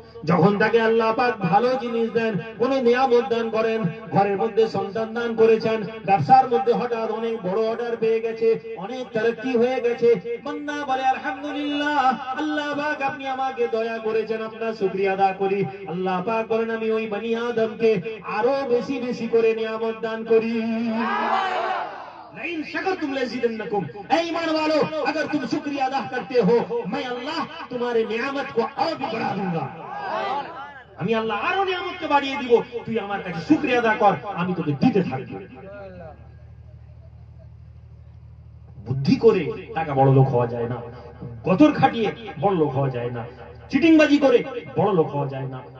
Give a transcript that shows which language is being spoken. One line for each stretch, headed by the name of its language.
Bangla: যখন তাকে আল্লাহ পাক ভালো জিনিস দেন, কোন নিয়ামত দান করেন, ঘরের মধ্যে সন্তান দান করেছেন, ব্যবসার মধ্যে হঠাৎ অনেক বড় অর্ডার পেয়ে গেছে, অনেক তারাক্কি হয়ে গেছে, বান্দা বলে আলহামদুলিল্লাহ, আল্লাহ পাক আপনি আমাকে দয়া করেছেন, আপনার শুকরিয়া আদা করি। আল্লাহ পাক বলেন আমি ওই বনি আদমকে আরো বেশি বেশি করে নিয়ামত দান করি।
Arabic: लेकिन शकर तुम लजीदन्नकुम,
Hindi: ऐ ईमान वालों अगर तुम शुक्रिया अदा करते हो मैं अल्लाह तुम्हारे नियामत को और भी बढ़ा दूंगा।
Bangla: আমি আল্লাহ আরো নিয়ামতকে বাড়িয়ে দিব, তুই আমার কাছে শুকরিয়া আদা কর, আমি তোকে দিতে থাকব। বুদ্ধি করে টাকা বড় লোক হওয়া যায় না, গতর খাটিয়ে বড় লোক হওয়া যায় না, চিটিংবাজি করে বড় লোক হওয়া যায় না।